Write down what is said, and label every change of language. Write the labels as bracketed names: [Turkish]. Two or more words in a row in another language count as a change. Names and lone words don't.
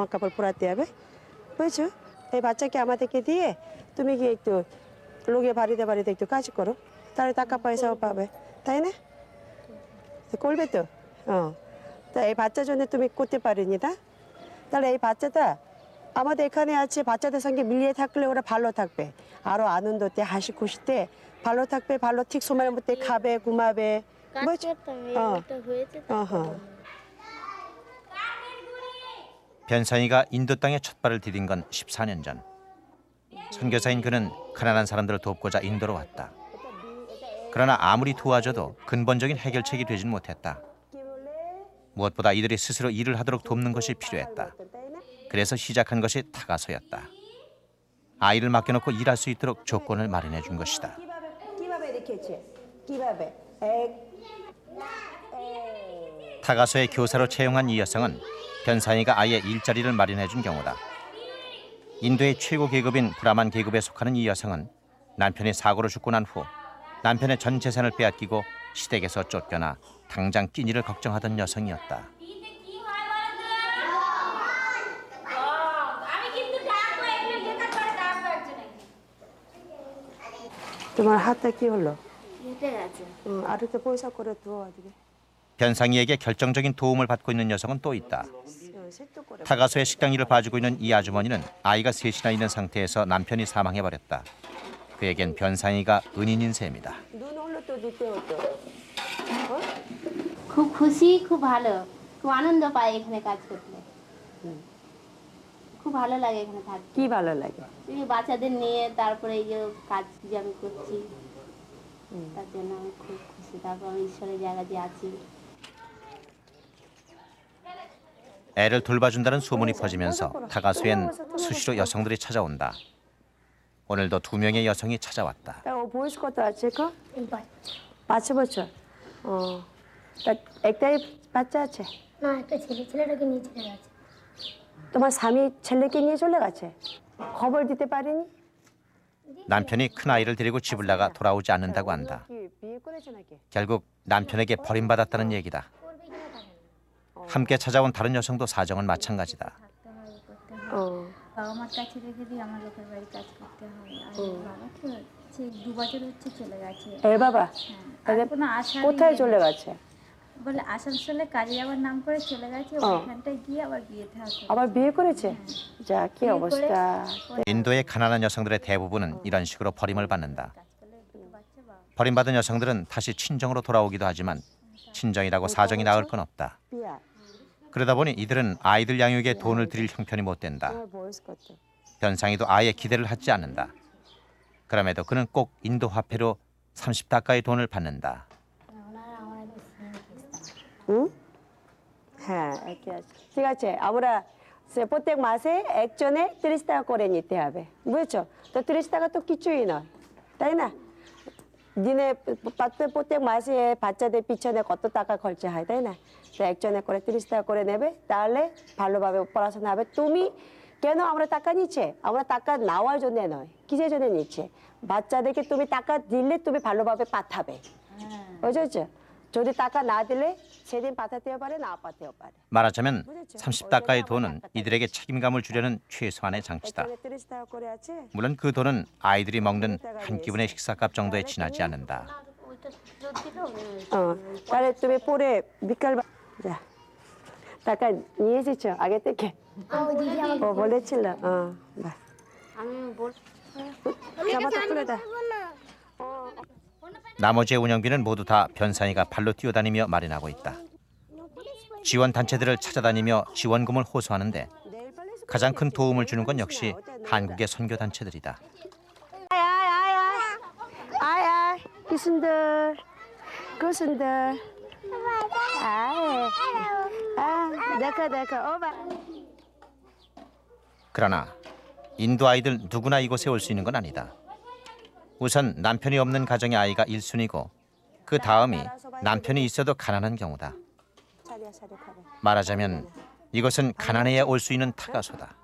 [Bangla] কাপড় পরাতে হবে বুঝছো এই বাচ্চাকে আমাদেরকে দিয়ে তুমি গিয়ে একটু লোকে বাড়িতে বাড়িতে একটু কাজ করো তাহলে টাকা পয়সাও পাবে তাই না তো করবে তো তা এই বাচ্চার জন্য তুমি করতে পারিনি তা তাহলে এই বাচ্চাটা আমাদের এখানে আছে বাচ্চাদের সঙ্গে মিলিয়ে থাকলে ওরা ভালো থাকবে আরো আনন্দতে হাসি খুশিতে ভালো থাকবে ভালো ঠিক সময়ের মধ্যে খাবে ঘুমাবে কাজ বুঝছো? করতাম হ্যাঁ। এইটা হয়েছে তো। হ্যাঁ [Korean] 변상희가 인도 땅에 첫 발을 디딘 건 14년 전. 선교사인 그는 가난한 사람들을 돕고자 인도로 왔다. 그러나 아무리 도와줘도 근본적인 해결책이 되진 못했다. 무엇보다 이들이 스스로 일을 하도록 돕는 것이 필요했다. 그래서 시작한 것이 타가소였다. 아이를 맡겨놓고 일할 수 있도록 조건을 마련해 준 것이다. [Bangla] কিভাবে রেখেছে কিভাবে [Korean] 타가소의 교사로 채용한 이 여성은 변상희가 아예 일자리를 마련해 준 경우다. 인도의 최고 계급인 브라만 계급에 속하는 이 여성은 남편이 사고로 죽고 난 후 남편의 전 재산을 빼앗기고 시댁에서 쫓겨나 당장 끼니를 걱정하던 여성이었다. [Bangla] তোমার হাতটা কি হলো হেঁটে গেছে আর একটু পয়সা করে দাও আজকে [Korean] 변상희에게 결정적인 도움을 받고 있는 여성은 또 있다. [Bangla] সেদ্ধ করে [Korean] 타가소의 식당 일을 봐주고 있는 이 아주머니는 아이가 셋이나 있는 상태에서 남편이 사망해버렸다. 그에겐 변상희가 은인인 셈이다. [Bangla] নুন হলো তো দিতে হতো খুব খুশি খুব ভালো খুব আনন্দ পাই এখানে কাজ করতে খুব ভালো লাগে এখানে থাকতে কি ভালো লাগে এই যে বাচ্চাদের নিয়ে তারপরে এই যে কাজ যে আমি করছি তার জন্য আমি খুব খুশি তারপর আমি ঈশ্বরের জায়গা দিয়ে আছি [Korean] 애를 돌봐준다는 소문이 퍼지면서 타가소엔 수시로 여성들이 찾아온다. 오늘도 2명의 여성이 찾아왔다. [Bangla] তা ও বয়স কত আছে গো 5 বছর ও তা একটাই বাচ্চা আছে না একটা ছেলেটাকে নিয়ে চলে গেছে তোমার স্বামী ছেলেকে নিয়ে চলে গেছে খবর দিতে পারেনি [Korean] 남편이 큰 아이를 데리고 집을 나가 돌아오지 않는다고 한다. [Bangla] কি বিয়ে করেছে নাকি [Korean] 결국 남편에게 버림받았다는 얘기다. 함께 찾아온 다른 여성도 사정은 마찬가지다. [Bangla] ও বাবা মার কাছে রেখে দিয়ে আমার লোকের বাড়ি কাজ করতে হয় আর বাবাকে হচ্ছে 2 বছর হচ্ছে চলে গেছে এ বাবা আর কোনো আশা কোথায় চলে গেছে বলে আসানসোলে কাজে যাওয়ার নাম করে চলে গেছে ওখানটায় গিয়ে আবার বিয়ে থা করে আবার বিয়ে করেছে যা কি অবস্থা [Korean] 인도의 가난한 여성들의 대부분은 이런 식으로 버림을 받는다. 버림받은 여성들은 다시 친정으로 돌아오기도 하지만 친정이라고 사정이 나을 건 없다. [Bangla] বিয়া [Korean] 그러다 보니 이들은 아이들 양육에 돈을 들일 형편이 못 된다. 보였을 것 같아. 변상이도 아예 기대를 하지 않는다. 그럼에도 그는 꼭 인도 화폐로 30 টাকা의 돈을 받는다. 응? [Bangla] হ্যাঁ একই আছে। ঠিক আছে আমরা প্রত্যেক মাসে একজনে 30 টাকা করে নিতে হবে বুঝেছো তো 30 টাকা তো কিছুই নয় তাই না দিনে প্রত্যেক মাসে বাচ্চাদের পিছনে কত টাকা খরচা হয় তাই না তো একজনে করে 30 টাকা করে নেবে তাহলে ভালোভাবে পড়াশোনা হবে তুমি কেন আমরা টাকা নিচ্ছে আমরা টাকা নেওয়ার জন্য নয় কিসের জন্য নিচ্ছে বাচ্চাদেরকে তুমি টাকা দিলে তুমি ভালোভাবে পাঠাবে বুঝেছো যদি টাকা না দিলে সেদিন পাঠাতেও পারে না পাঠাতেও পারে [Korean] 말하자면 30 달러의 돈은 이들에게 책임감을 주려는 최소한의 장치다. [Bangla] একজনে 30 টাকা করে আছে [Korean] 물론 그 돈은 아이들이 먹는 한 끼분의 식사값 정도에 지나지 않는다. [Bangla] ওইটা ফেরত দিলেও তাহলে তুমি পরে বিকাল যা টাকা নিয়ে এসেছো আগে থেকে ও বলেছিল বাহ আমি বল জামাটা খুলে দাও [Korean] 나머지의 운영비는 모두 다 변상이가 발로 뛰어다니며 마련하고 있다. 지원 단체들을 찾아다니며 지원금을 호소하는데 가장 큰 도움을 주는 건 역시 한국의 선교 단체들이다. [Bangla] আয় আয় কি সুন্দর খুব সুন্দর আয় দেখো দেখো ও বা [Korean] 그러나 인도 아이들 누구나 이곳에 올 수 있는 건 아니다. 우선 남편이 없는 가정의 아이가 1순위고 그 다음이 남편이 있어도 가난한 경우다. 차려 차려 차려 말하자면 이것은 가난해야 올 수 있는 타가소다.